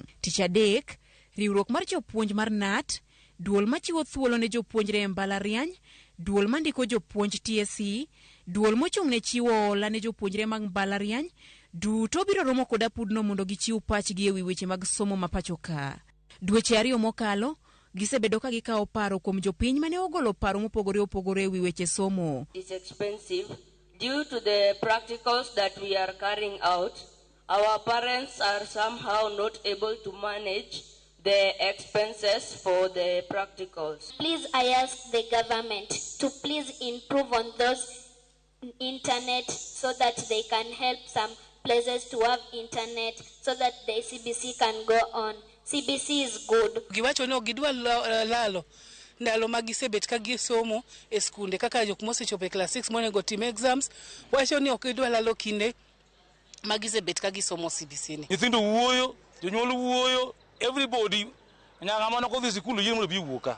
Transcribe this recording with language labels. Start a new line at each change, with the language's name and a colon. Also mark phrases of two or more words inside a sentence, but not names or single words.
Luo (Kenya and Tanzania): Tich adek, riwruok mar jopuonj mar NAT, duol machiwo thuolo ne jopuonjre e mbalariany, duol mandiko jopuonj TSC, duol mochung' ne chiwo hola ne jopuonjre mag mbalariany, duto biro romo kod apudno mondo gichiw pachgi e wi weche mag somo ma pacho ka. Dweche ariyo mokalo, gisebedo ka gikawo paro kuom jopiny mane ogolo paro mopogore opogore e wi weche somo.
English: It's expensive. Due to the practicals that we are carrying out, our parents are somehow not able to manage the expenses for the practicals. Please, I ask the government to please improve on those internet so that they can help some places to have internet so that the CBC can go on. CBC is good.
Luo (Kenya and Tanzania): Giwacho no gidwa lalo ndalo magisebet ka gisomo e skunde kaka jok mosechopo e class 6 monego tim exams, wacho ni ok idwa lalo kinde magisebet ka gisomo CBC ni. Nyithindo wuoyo, jonyuol wuoyo, everybody nyanga mano kodhi sikulu yien mondo bi wuoka.